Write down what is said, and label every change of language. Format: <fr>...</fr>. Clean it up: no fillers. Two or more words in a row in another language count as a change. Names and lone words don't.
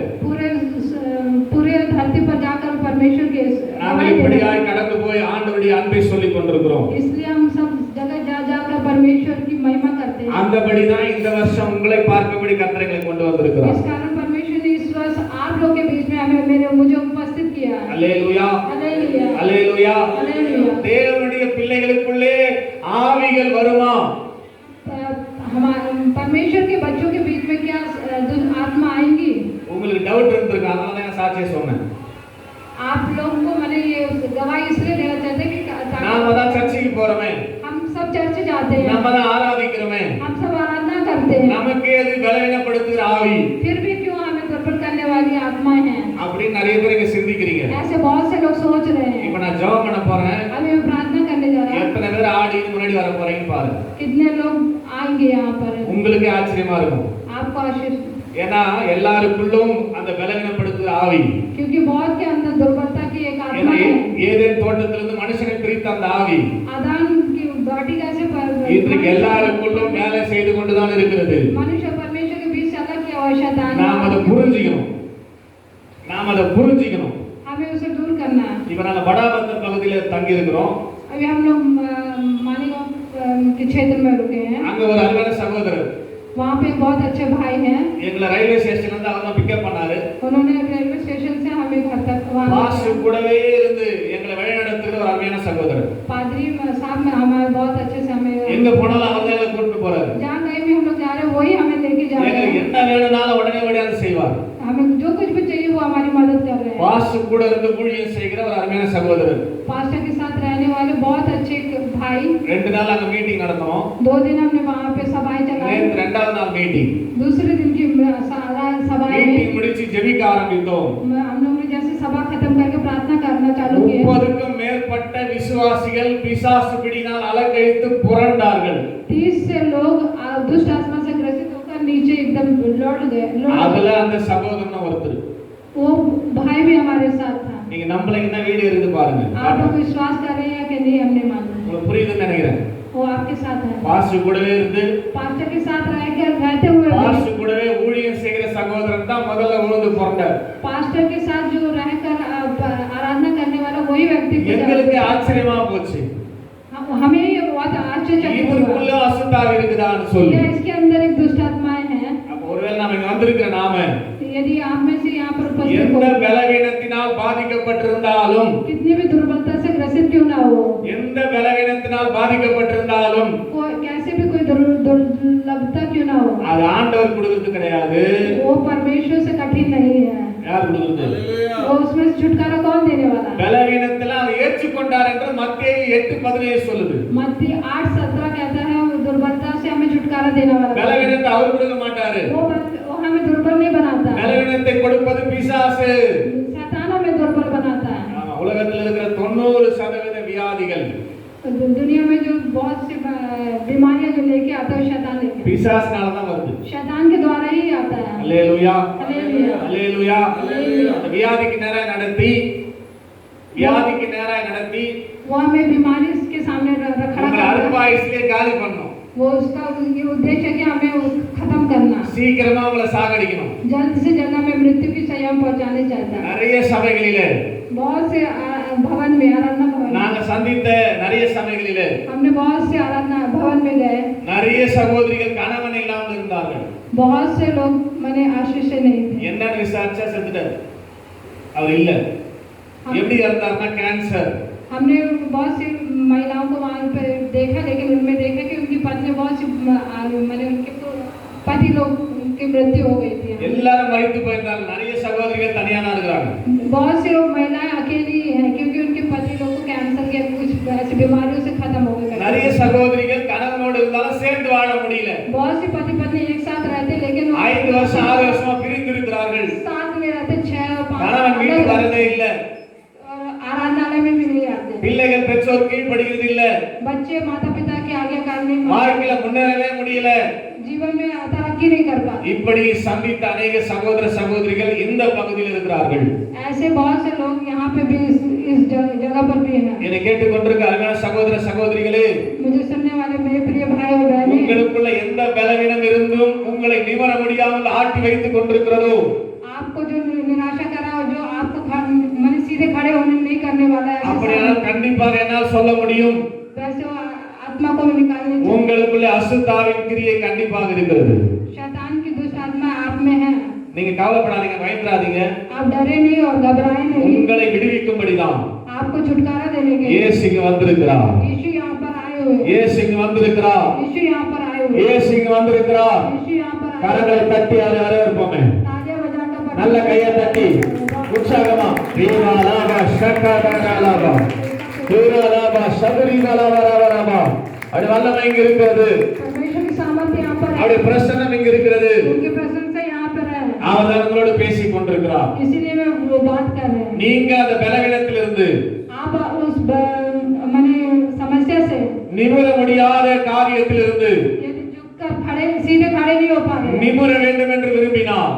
<hi>पूरे धरती पर जाकर परमेश्वर के</hi> <ta>நாம இப்படியாய் கடந்து போய் ஆண்டவருடைய அன்பை சொல்லிக் கொண்டிருக்கிறோம்.</ta> <hi>इसलिए हम सब जगह जाकर परमेश्वर की महिमा करते हैं।</hi> <ta>அந்தபடி தான் இந்த வருஷம் உங்களை பார்க்கும்படி கர்த்தரை கொண்டு வந்திருக்கிறார்.</ta> <hi>इस कारण परमेश्वर ने इस वर्ष आप लोग के बीच में मुझे उपस्थित किया।</hi> <ta>அல்லேலூயா.</ta> <hi>हालेलुया।</hi> <ta>அல்லேலூயா.</ta> <hi>हालेलुया।</hi> <ta>தேவனுடைய பிள்ளைகளுக்குள்ளே ஆவிகள் வருமா?</ta> <hi>हमारे परमेश्वर के बच्चों के बीच में क्या आत्मा आएंगी?</hi> <ta>உங்களுக்கு டவுட் இருந்திருக்கு, அதனால தான் சாட்சியை சொன்னேன்.</ta> <hi>आप लोगों को मैंने ये गवाही इसलिए देना चाहते कि</hi> <ta>நாம தான் சர்ச்சுக்கு போறோமே,</ta> <hi>हम सब चर्च जाते हैं,</hi> <ta>நாம தான் ஆராதிக்கிறோமே,</ta> <hi>हम सब आराधना करते हैं,</hi> <ta>நமக்கே அது பலவீனப்படுத்துகிற ஆவி</ta> <hi>फिर भी क्यों हमें दुर्बल करने वाली आत्मा है?</hi> <ta>அப்படின்னு நிறைய பேர் இங்க சிந்திக்கிறீங்க.</ta> <hi>ऐसे बहुत से लोग सोच रहे हैं।</hi> <ta>இப்ப நான் ஜெபம் பண்ண போறேன்,</ta> <hi>अभी मैं प्रार्थना करने जा रहा हूँ।</hi> <ta>எத்தனை பேர் ஆடி முன்னாடி வர போறீங்கன்னு பாருங்க. பாருங்க.</ta> <hi>कितने लोग आएंगे यहाँ पर,</hi> <ta>உங்களுக்கே ஆச்சரியமா இருக்கும்.</ta> <hi>आपको आशीष,</hi> <ta>ஏன்னா எல்லாருக்குள்ளும் அந்த பலவீனப்படுத்துற ஆவி.</ta> <hi>क्योंकि बहुत के अंदर दुर्बलता की एक</hi> <ta>ஏன்னா</ta> <hi>आत्मा है.</hi> <ta>ஏதேன் தோட்டத்திலிருந்து மனுஷனை பிரித்த அந்த ஆவி</ta> <hi>आदान की वाटिका से</hi> <ta>இன்றைக்கு எல்லாருக்குள்ளும் வேலை செய்து கொண்டுதான் இருக்கிறது.</ta> <hi>मनुष्य परमेश्वर के बीच अलग की आवश्यकता है.</hi> <ta>நாம் அதை புரிஞ்சுக்கணும்.</ta> <hi>हमें उसे दूर करना है.</hi> <ta>இப்ப நாங்க படாபத்தர் பகுதியில தங்கி இருக்கிறோம்.</ta> <hi>अभी हम लोग मालीगांव के क्षेत्र में रुके हैं.</hi> <ta>அங்க ஒரு அருமையான சகோதரர்</ta> <hi>वहाँ पे बहुत अच्छे भाई हैं.</hi> <ta>எங்களை</ta> <en>railway station</en> <ta>இருந்து அவர் தான் பிக்கப் பண்ணாரு.</ta> <hi>उन्होंने</hi> <en>railway station</en> <hi>से हमें घर तक</hi> <ta>பாஸ்டர் கூடவே இருந்து எங்களை வழிநடத்துகிற ஒரு அருமையான சகோதரர்.</ta> <hi>पादरी साहब में हमारे बहुत अच्छे से हमें</hi> <ta>எங்க போனாலும் அவர் தான் எங்களை கூட்டிட்டு போறாரு.</ta> <hi>जहाँ कहीं भी हम लोग जा रहे हैं वही हमें लेके जा रहे</hi> <ta>எங்களுக்கு</ta> <hi>हैं.</hi> <ta>என்ன வேணும்னாலும் உடனே அதை செய்வார்.</ta> <hi>हमें जो कुछ भी चाहिए वो हमारी मदद कर रहे हैं.</hi> <ta>பாஸ்டர் கூட இருந்து ஊழியம் செய்கிற ஒரு அருமையான சகோதரர்.</ta> <hi>पास्टर के साथ रहने वाले बहुत अच्छे भाई.</hi> <ta>2 நாள் அங்க மீட்டிங் நடந்தோம்.</ta> <hi>2 दिन हमने वहाँ पे सभाएं चलाई.</hi> <ta>ரெண்டாவது நாள் மீட்டிங்.</ta> <hi>दूसरे दिन की सभाएं</hi> <ta>மீட்டிங்</ta> <hi>में</hi> <ta>முடிச்சு ஜெபிக்க ஆரம்பித்தோம்.</ta> <hi>हम लोग ने जैसे सभा खत्म करके प्रार्थना करना चालू किया.</hi> <ta>30க்கும் மேற்பட்ட விசுவாசிகள் பிசாசு பிடியினால் அலக்கழித்து புரண்டார்கள்.</ta> <hi>30 से लोग दुष्ट आत्मा से ग्रसित होकर नीचे एकदम लौट गए.</hi> <ta>அதுல அந்த சகோதரன் ஒருத்தர்.</ta> <hi>वो भाई भी हमारे साथ था.</hi> <ta>நீங்க நம்பலைன்னா வீடியோ இருந்து பாருங்க.</ta> <hi>आप लोग विश्वास कर रहे हैं कि नहीं हमने माना.</hi> <ta>உங்களுக்கு புரியுதுன்னு நினைக்கிறேன்.</ta> <hi>वो आपके साथ है.</hi> <ta>பாஸ்டர் கூடவே இருந்து</ta> <hi>पास्टर के साथ रहते हुए</hi> <ta>பாஸ்டர் கூடவே ஊழியம் செய்கிற சகோதரன் தான் முதல்ல விழுந்து புரண்டார்.</ta> <hi>पास्टर के साथ जो रहकर आराधना करने वाला वही व्यक्ति</hi> <ta>எங்களுக்கு ஆச்சரியமா போச்சு.</ta> <hi>हमें ये बहुत आश्चर्यचकित</hi> <ta>இவருக்குள்ள</ta> <hi>हुआ.</hi> <ta>அசுத்தாவி இருக்குதான்னு சொல்லி.</ta> <hi>क्या इसके अंदर एक दुष्ट आत्माएं हैं?</hi> <ta>அப்ப ஒருவேளை நாம இங்க வந்திருக்கிற நாம</ta> <hi>यदि आप में से यहाँ पर उपस्थित</hi> <ta>எந்த</ta> <hi>हो,</hi> <ta>பலவீனத்தினால் பாதிக்கப்பட்டிருந்தாலும்</ta> <hi>कितनी भी दुर्बलता से ग्रसित क्यों ना हो,</hi> <ta>எந்த பலவீனத்தினால் பாதிக்கப்பட்டிருந்தாலும்</ta> <hi>कैसे भी कोई दुर्लभता क्यों ना हो,</hi> <ta>அது ஆண்டவர் கொடுக்கிறது கிடையாது.</ta> <hi>वो परमेश्वर से कठिन नहीं है.</hi> <ta>யார் கொடுக்கிறது?</ta> <hi>वो उसमें से छुटकारा कौन देने वाला है?</hi> <ta>பலவீனத்தில அவர் ஏற்றுக்கொண்டார் என்று மத்தேயு 8:17 சொல்லுது.</ta> <hi>मत्ती 8:17 कहता है वो दुर्बलता से हमें छुटकारा देने वाला है.</hi> <ta>பலவீனத்தை அவர் கொடுக்க மாட்டாரு.</ta> <hi>वो हमें दुर्बल नहीं बनाता.</hi> <ta>பலவீனத்தை கொடுப்பது பிசாசு.</ta> <hi>शैतान हमें दुर्बल बनाता है.</hi> <ta>ஆமா, உலகத்தில் இருக்கிற 90% வியாதிகள்</ta> <hi>दुनिया में जो बहुत सी बीमारियां जो लेके आता है शैतान लेके,</hi> <ta>பிசாசுனால தான் வருது.</ta> <hi>शैतान के द्वारा ही आता है.</hi> <ta>அல்லேலூயா</ta> <hi>हालेलुया.</hi> <ta>அல்லேலூயா. அந்த வியாதிக்கு நேராக நடத்தி</ta> <hi>वो हमें बीमारी के सामने खड़ा</hi> <ta>உங்களை</ta> <hi>करता है.</hi> <ta>அல்பாயுஸ்லயே காலி பண்ணணும்.</ta> <hi>वो उसका ये उद्देश्य है कि हमें खत्म करना,</hi> <ta>சீக்கிரமா உங்களை சாகடிக்கணும்.</ta> <hi>जल्द से जल्द हमें मृत्यु की सजा पहुंचाने चाहता है.</hi> <ta>நிறைய சபைகளிலே</ta> <hi>बहुत से भवन में, आराधना भवन</hi> <ta>நாங்க சந்தித்த நிறைய சபைகளிலே</ta> <hi>हमने बहुत से आराधना भवन में गए.</hi> <ta>நிறைய சகோதரிகள் கணவன் இல்லாமல் இருந்தார்கள்.</ta> <hi>बहुत से लोग मैंने आशीष से नहीं थे.</hi> <ta>என்னன்னு விசாரிச்சா செத்துட்டார். அவர் இல்ல. எப்படி இருந்தாருன்னா கேன்சர்.</ta> <hi>हमने बहुत सी महिलाओं को वहाँ पे देखा, लेकिन उनमें देखा कि उनकी पत्नी बहुत सी मैंने उनके पति लोग की मृत्यु हो गई थी.</hi> <ta>எல்லாரும் மரித்து போயிருந்தாங்க. நிறைய சகோதரிகள் தனியா தான் இருக்காங்க.</ta> <hi>बहुत सी लोग महिलाएं अकेली हैं क्योंकि उनके पति लोग को कैंसर के कुछ ऐसी बीमारियों से खत्म हो गए.</hi> <ta>நிறைய சகோதரிகள் கணவனோடு இருந்தாலும் சேர்ந்து வாழ முடியல.</ta> <hi>बहुत सी पति पत्नी एक साथ रहते लेकिन</hi> <ta>5 வருஷம் 6 வருஷமா பிரிந்து இருக்கிறார்கள்.</ta> <hi>साथ में रहते 6 और 5</hi> <ta>கணவன் வீட்டுக்கு வரதே இல்ல.</ta> <hi>और आराधनालय में भी नहीं आते.</hi> <ta>பிள்ளைகள் பெற்றோர் கீழ்ப்படிகிறது இல்ல.</ta> <hi>बच्चे माता पिता की आज्ञाकारिणी में</hi> <ta>வாழ்க்கையில मुன்னேறவே முடியல.</ta> <hi>जीवन में तरक्की नहीं कर पाते.</hi> <ta>இப்படி சந்தித்த अनेक சகோதர சகோதரிகள் இந்த பகுதியில் இருக்கிறார்கள்.</ta> <hi>ऐसे बहुत से लोग यहाँ पे भी इस जगह पर भी हैं.</hi> <ta>என்னை கேட்டுக்கொண்டிருக்கிற அருமையான சகோதர சகோதரிகளே,</ta> <hi>मुझे सुनने वाले मेरे प्रिय भाई और बहनें,</hi> <ta>உங்களுக்குள்ள எந்த பலவீனம் இருந்தும் உங்களை நிமிர முடியாமல் ஆட்டி வைத்துக் கொண்டிருக்கிறதோ,</ta> <hi>आपको जो निराशा करा और जो आपको मन सीधे खड़े होने नहीं करने वाला है,</hi> <ta>அப்படியானால் கண்டிப்பாக என்னால் சொல்ல முடியும்,</ta> <hi>वैसे वो आत्मा को निकालने चाहिए.</hi> <ta>உங்களுக்குள்ள அசுத்தாவின் கிரியை கண்டிப்பாக இருக்கிறது.</ta> <hi>शैतान की दुष्ट आत्मा आप में है.</hi> <ta>நீங்க கவலைப்படாதீங்க, பயப்படாதீங்க.</ta> <hi>आप डरे नहीं और घबराए नहीं.</hi> <ta>உங்களை விடுவிக்கும்படிதான்</ta> <hi>आपको छुटकारा देने के लिए</hi> <ta>இயேசு இங்க வந்திருக்கிறார்.</ta> <hi>यीशु यहाँ पर आए हुए.</hi> <ta>இயேசு இங்க வந்திருக்கிறார்.</ta> <hi>यीशु यहाँ पर आए हुए.</hi> <ta>இயேசு இங்க வந்திருக்கிறார்.</ta> <hi>यीशु यहाँ पर आए.</hi> <ta>கரங்களை தட்டி யாரே இருப்போமே,</ta> <hi>तालियां बजाकर</hi> <ta>நல்ல கையை தட்டி உற்சாகமா தீவாலாபா ஷக்கதரலாபா தீராலாபா ஷபரிகலாபரவரபா. அப்படி வல்லமை இங்க இருக்கிறது.</ta> <hi>परमेश्वर की सामर्थ्य यहाँ पर है.</hi> <ta>அவருடைய பிரசன்னம் இங்க இருக்கிறது.</ta> <hi>उनकी प्रशंसा यहाँ पर है.</hi> <ta>அவர் தான் உங்களோடு பேசிக் கொண்டிருக்கிறார்.</ta> <hi>इसीलिए मैं वो बात कर रहे हैं.</hi> <ta>நீங்க அந்த பலவீனத்திலிருந்து</ta> <hi>आप उस माने समस्या से</hi> <ta>நிமிர முடியாத காரியத்தை</ta> <hi>खड़े सीधे खड़े नहीं हो पा रहे,</hi> <ta>நிமிர வேண்டும் என்று விரும்பினால்</ta>